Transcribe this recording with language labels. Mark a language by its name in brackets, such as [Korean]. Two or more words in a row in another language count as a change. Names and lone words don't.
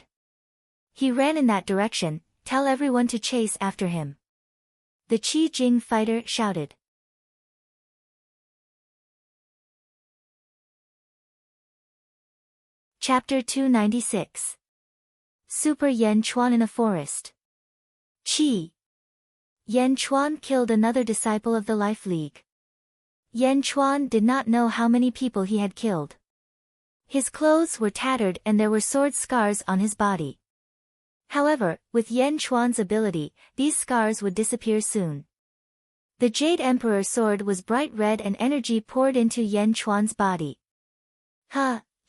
[English] He ran in that direction. Tell everyone to chase after him. The Qi Jing fighter shouted. Chapter 296. Super Yan Chuan in a forest. Qi. Yan Chuan killed another disciple of the Life League. Yan Chuan did not know how many people he had killed. His clothes were tattered and there were sword scars on his body. However, with Yan Chuan's ability, these scars would disappear soon. The Jade Emperor sword was bright red and energy poured into Yan Chuan's body.